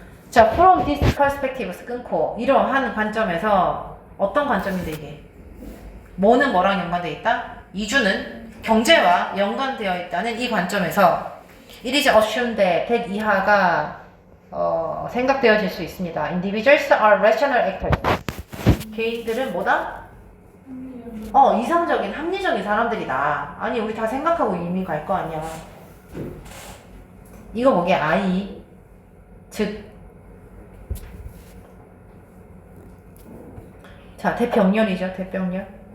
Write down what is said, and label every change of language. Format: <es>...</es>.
<ko>자,</ko> <en>from this perspectives</en> <ko>끊고, 이러한 관점에서, 어떤 관점인데, 이게? 뭐는 뭐랑 연관되어 있다? 이주는 경제와 연관되어 있다는 이 관점에서,</ko> <en>it is assumed that</en> <ko>이하가, 생각되어질 수 있습니다.</ko> <en>Individuals are rational actors.</en> <ko>개인들은 뭐다? 이상적인, 합리적인 사람들이다. 아니, 우리 다 생각하고 이민 갈 거 아니야. 이거 뭐게? I. 즉. 자, 대병렬이죠, 대병렬.</ko>